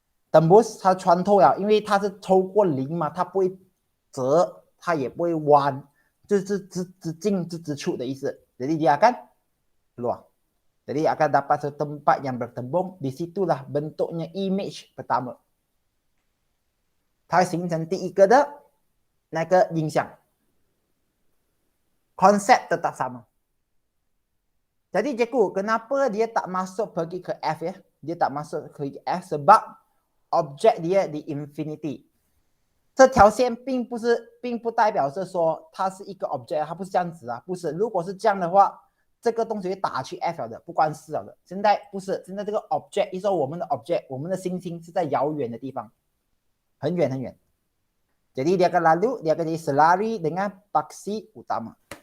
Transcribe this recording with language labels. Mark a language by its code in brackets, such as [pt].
[zh] Tembus, 它穿透了，因为它是抽过零嘛，它不会折，它也不会弯，就是只进只出的意思。 [ms] Jadi dia akan keluar. Jadi akan dapat satu tempat yang bertembung. Di situlah bentuknya image pertama. [zh] 它形成第一个的那个印象。 [ms] Konsep tetap sama. Jadi cikgu, kenapa dia tak masuk pergi ke F ya? Dia tak masuk ke F sebab objek dia di infinity. [zh] 这条线并不代表是说它是一个 object， 它不是这样子啊，不是。如果是这样的话，这个东西会打去 F 了的，不关事了的。现在不是，现在这个 object， 一说我们的 object， 我们的星星是在遥远的地方，很远很远。 [ms] Jadi dia akan lalu, dia akan jadi selari dengan paksi utama.